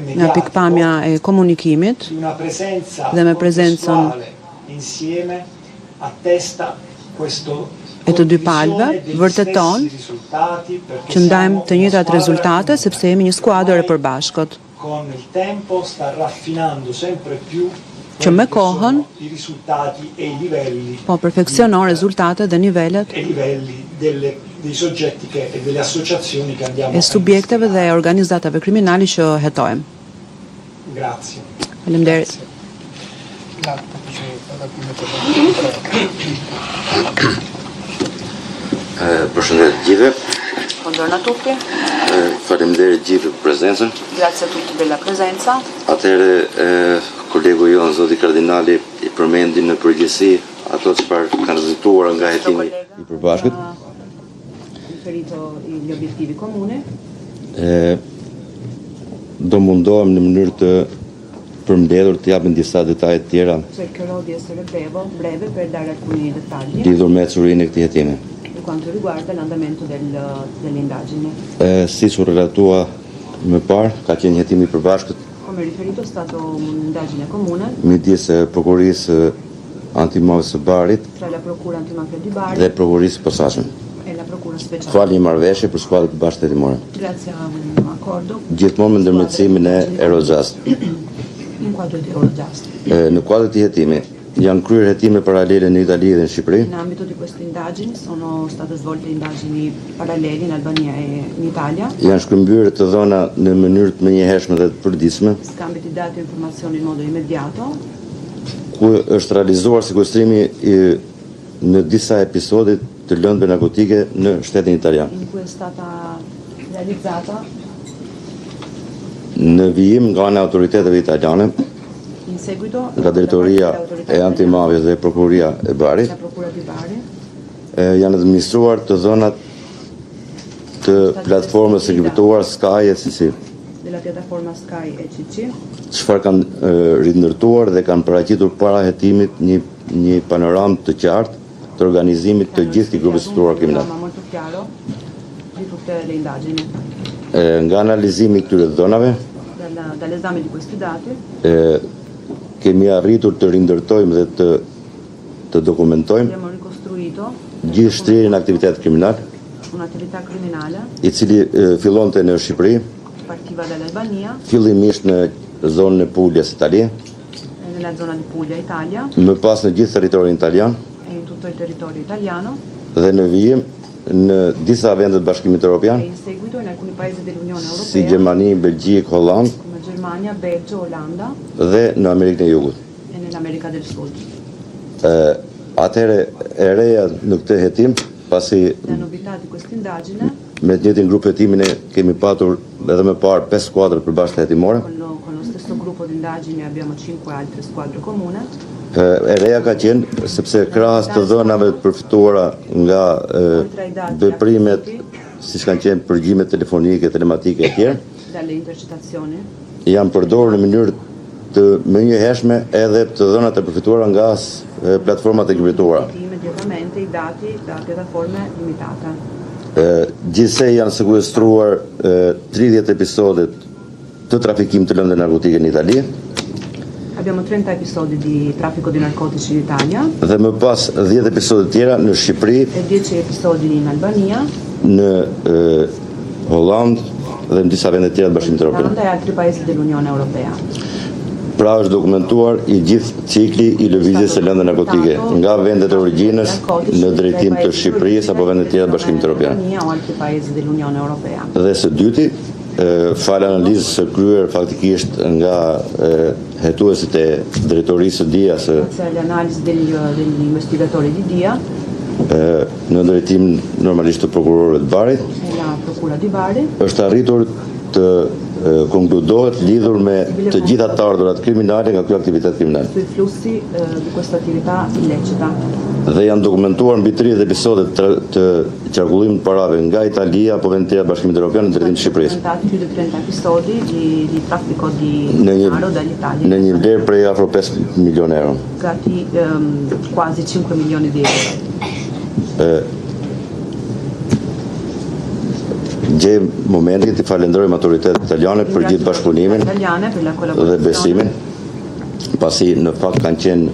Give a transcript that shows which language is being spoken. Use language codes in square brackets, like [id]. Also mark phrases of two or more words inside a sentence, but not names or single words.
[sq] nga [it] mediatico [sq] pikpamja e komunikimit [it] di una presenza [sq] dhe me prezencën [it] contestuale insieme attesta questo [sq] e të dy palëve vërteton që ndajmë të njëjtat rezultate sepse jemi një skuadër e përbashkët, [it] con il tempo sta raffinando sempre più [sq] që me kohën [it] i risultati e i livelli [sq] po perfeksionon rezultatet dhe nivelet [it] e livelli dei soggetti e delle associazioni che andiamo [sq] e subjekteve dhe organizatave kriminali që hetojmë. [it] Grazie. [sq] Faleminderit. Përshëndetje gjithëve. [it] Buongiorno a tutti, [sq] Faleminderit gjithë për prezencën. [it] grazie a tutti della presenza. [sq] Atëherë kolegu jonë zoti kardinali i përmendi në përgjithësi ato çfarë kanë rezultuar nga hetimi i përbashkët. [it] Riferito gli obiettivi comuni. [sq] Do mundohem në mënyrë të përmbledhur të japim disa detaje të tjera [it] Cercherò di essere breve per dare alcuni dettagli [sq] lidhur me ecurinë e këtij hetimi. [it] per quanto riguarda l'andamento delle indagini. [sq] Siç u relatua më parë, ka qenë një hetim i përbashkët [it] Come riferito è stata un'indagine comune [sq] midis prokurisë antimafie së Barit [it] tra la Procura antimafia di Bari [sq] dhe prokurisë posaçme. [it] e [sq] fal një marrëveshje për skuadrën e bashkë hetimore. [it] Grazie a un accordo. [sq] Gjithmonë me ndërmjetësimin e Eurojust. [it] In quadro di Eurojust. [sq] Në kuadër të hetimit janë kryer hetime paralele në Itali dhe në Shqipëri. [it] In ambito di queste indagini sono state svolte indagini paralleli in Albania e in Italia. [sq] Janë shkëmbyer të dhëna në mënyrë të menjëhershme dhe të përditshme. [it] Scambi di dati e informazioni in modo immediato. [sq] Ku është realizuar sekuestrimi në disa episode të lëndëve narkotike në shtetin italian. [it] In cui è stata realizzata [sq] në vijim nga ana e autoriteteve italiane, [it] in seguito [sq] nga drejtoria e antimafjes dhe prokuroria e Barit, janë administruar të dhënat të platformës së kriptuar Sky ECC, [it] della piattaforma Sky ECC, [sq] çfarë kanë rindërtuar dhe kanë paraqitur para hetimit një panoramë të qartë të organizimit të gjithë këtij grupi strukturar kriminal. [it] Molto chiaro di tutte le indagini. [sq] Nga analizimi i këtyre dhënave, [it] dall'esame di questi dati, [sq] kemi arritur të rindërtojmë dhe të dokumentojmë [it] abbiamo ricostruito [sq] gjithë shtrirjen e aktivitetit kriminal, [it] un'attività criminale, [sq] i cili fillonte në Shqipëri, [it] partiva dall'Albania, [sq] fillimisht në zonën e Puglia, Italia, [it] nella zona di Puglia, Italia, [sq] më pas në gjithë territorin italian, [it] e in tutto il territorio italiano, [sq] dhe në vijim në disa vende të Bashkimit Evropian, [it] e in seguito in alcuni paesi dell'Unione Europea, [sq] si Gjermani, Belgjikë, Holland, [it] come Germania, Belgio, Olanda, [sq] dhe në Amerikën e Jugut. [it] e nell'America del Sud. [sq] Atëherë e reja në këtë hetim, pasi [it] La novità di questa indagine, [sq] me të njëjtin grup hetimin e kemi patur edhe më parë 5 skuadra përbashkëta hetimore. [it] con lo stesso gruppo di indagini abbiamo 5 altre squadre comune. [sq] E reja ka qenë sepse krahas të dhënave të përfituara nga veprimet, siç kanë qenë përgjimet telefonike, telematike e tjerë, [it] dalle intercettazioni, [sq] janë përdorur në mënyrë të menjëhershme edhe të dhënat e përfituara nga platformat e kriptuara. [it] immediatamente i dati da piattaforme limitate. [sq] Gjithsej janë sekuestruar 30 episode të trafikimit të lëndëve narkotike në Itali. [it] Abbiamo 30 episodi di traffico di narcotici in Italia. [sq] Dhe më pas 10 episode tjera në Shqipëri, [it] E 10 episodi in Albania, [sq] në Holland dhe në disa vende tjera të Bashkimit Evropian. [it] Olanda e altri paesi dell'Unione Europea. [sq] Pra është dokumentuar i gjithë cikli i lëvizjes së lëndëve narkotike nga vendet e origjinës në drejtim të Shqipërisë apo vende tjera të Bashkimit Evropian. [it] Albania o altri paesi dell'Unione Europea. [sq] Dhe së dyti, fal analizës së kryer faktikisht nga hetuesit e drejtorisë së DIA-s [it] Grazie alle analisi degli investigatori di DIA [sq] në drejtim normalisht të prokurorëve të Barit, [it] e la Procura di Bari, [sq] është arritur të konkludohet lidhur me të gjitha të ardhurat kriminale nga ky aktivitet kriminal. [it] sui flussi di questa attività illecita. [sq] Dhe janë dokumentuar mbi 30 episode të qarkullimit të parave nga Italia apo vende tjera të Bashkimit Evropian në drejtim të Shqipërisë. [it] Documentati più di 30 episodi di traffico di [sq] Në [it] denaro dall'Italia. [sq] në një vlerë prej afro 5 milionë euro. [it] Gati quasi 5 milioni di euro. [sq] Gjej momentin të falenderojmë autoritetet italiane për gjithë bashkëpunimin [it] Italiane per la [sq] dhe [it] collaborazione [sq] besimin, pasi në fakt kanë qenë